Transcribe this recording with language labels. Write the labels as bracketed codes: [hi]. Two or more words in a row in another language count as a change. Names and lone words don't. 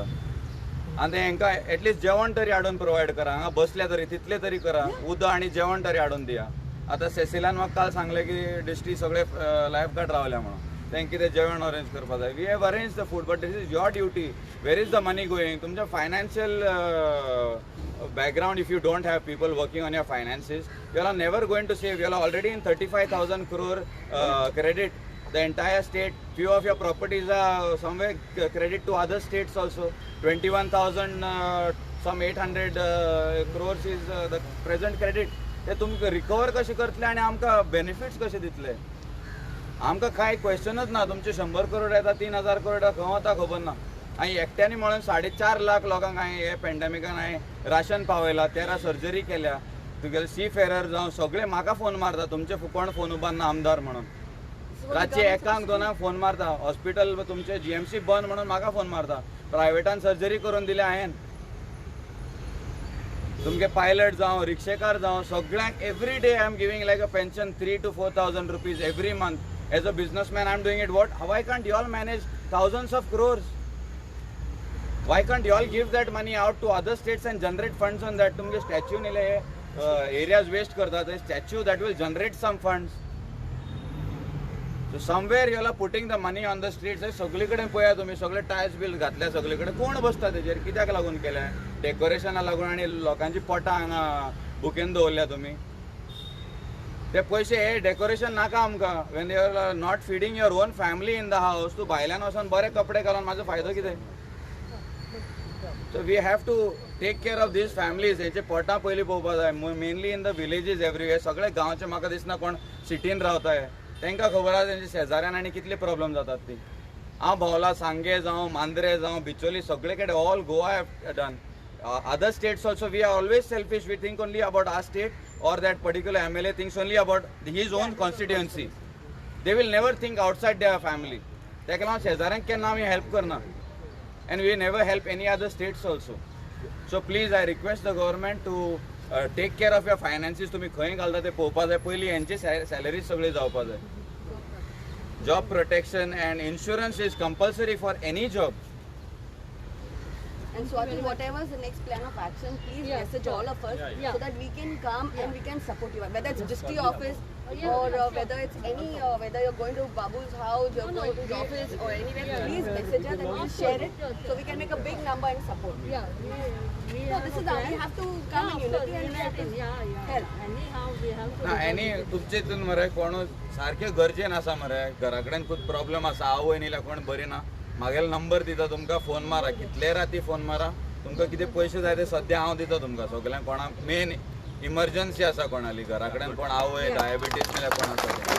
[kok] आनी ते हेंकां एटलिस्ट जेवण तरी हाडून प्रोवायड करा. हांगा बसले तरी तितले तरी करा. उदक आनी जेवण तरी हाडून दिया. आतां सेसिलान म्हाका काल सांगलें की डिस्ट्री सगळे लायफगार्ड रावल्या म्हणून. तांकां कितें जेवण अरेंज करपा जाय. [en] We have arrange the food, but this is your duty. Where is the money going? तुमच्या फायनान्शियल background, if you don't have people working on your finances, you are never going to save. You are already in 35,000 crore credit. The entire state, few of your properties are somewhere credit to other states also. 21,000, some 800 crores is the present credit. [kok] ते तुमकां रिकवर कशें करतले आनी आमकां बेनिफिट्स कशे दितले? आमकां कांय क्वेश्चनच ना. तुमचे 100 करोड येता, 3,000 करोड येता, खंय वता खबर ना. हांवें एकट्यानी म्हणून 4.5 लाख लोकांक हांवें हे पॅन्डेमिकान हांवें राशन पावयला, 13 सर्जरी केल्या. तुगेले सी फेरर जावं सगळे म्हाका फोन मारता, तुमचे कोण फोन उबारना आमदार म्हणून. रातचे 1-2 फोन मारता. हॉस्पिटल तुमचे GMC बंद म्हणून म्हाका फोन मारता. प्रायवेटान सर्जरी करून दिल्या हांवें. तुमगे पायलट जावं रिक्षेकार जावं सगळ्यांक [en] every day I am giving like a pension 3,000 to 4,000 rupees every month. As a businessman I am doing it. Why can't you all manage thousands of crores? Why can't you all give that money out to other states and generate funds on that? [kok] तुमगे स्टॅच्यू निले [en] areas waste [kok] करतात. [en] Statue that will generate some funds. So somewhere you are putting the money on the streets. [kok] सगळे कडेन पळया तुमी, सगळे टायल्स बिल घातल्या सगळे कडेन. कोण बसता तेजेर? कित्याक लागून केलें? डेकोरेशना लागून आनी लोकांची पोटां हांगा बुकेन दवरल्या तुमी. ते पयशे हे डेकोरेशन नाका आमकां. [en] When you are not feeding your own family in the house, [kok] तूं भायल्यान वचोन बरे कपडे घालून म्हाजो फायदो कितें? [en] So we have to take care of these families. [kok] हेचे पोटां पयलीं पळोवपा जाय. [en] Mainly in the villages everywhere. [kok] सगळे गांवचे म्हाका दिसना कोण सिटीन रावताय. तांकां खबर आसा तेंचे शेजाऱ्यान आनी कितले प्रॉब्लेम जातात ती. हांव भोंवला सांगे जावं, मांद्रे जावं, बिचोली, सगळे कडेन [en] all Goa have done. Other states also, we are always selfish. We think only about our state, or that particular MLA thinks only about his own constituency. They will never think outside their family. [kok] ताका लागून शेजाऱ्यांक केन्ना आमी हेल्प करना. [en] And we never help any other states also. So please, I request the government to take care of your finances. [kok] तुम्ही खंय घालता ते पळोवपा जाय. पयलीं हेंची सॅलरी सगळी जावपा जाय. [en] Job protection and insurance is compulsory for any job. And Swati, whatever is the next plan of action, please message all of us so that we can come and we can support you. Whether it's district office or whether it's any, whether you're going to Babu's house, you're going to the office or anywhere, please message us and we'll share it so we can make a big number and support. So this is how we have to come in unity and we have to help. Anyhow, we have to. [kok] ना एनी तुमचे हितून मरे कोण सारखे गरजेन आसा मरे, घरा कडेन खूब प्रॉब्लेम आसा, आवय न्हिल्या कोण बरी ना, म्हागेलो नंबर दिता तुमकां, फोन मारा, कितले राती फोन मारा, तुमकां कितें पयशे जाय ते सद्या हांव दिता तुमकां. सगळ्यांक कोणाक [en] main emergency [kok] आसा कोणाली घरा कडेन, कोण आवय, डायबिटीस नाल्यार कोण आसा